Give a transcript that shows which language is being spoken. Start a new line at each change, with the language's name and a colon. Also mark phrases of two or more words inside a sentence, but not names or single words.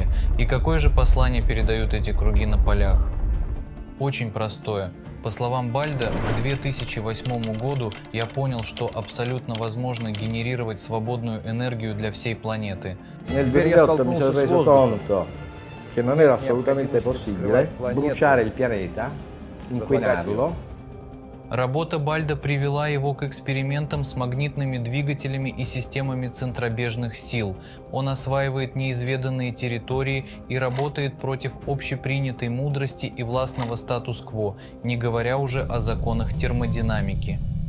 Russian: И какое же послание передают эти круги на полях? Очень простое. По словам Бальдо, к 2008 году я понял, что абсолютно возможно генерировать свободную энергию для всей планеты. Теперь я столкнулся с воздухом.
Italian: Che non era assolutamente possibile bruciare il pianeta, inquinarlo.
Russian: Работа Бальдо привела его к экспериментам с магнитными двигателями и системами центробежных сил. Он осваивает неизведанные территории и работает против общепринятой мудрости и властного статус-кво, не говоря уже о законах термодинамики.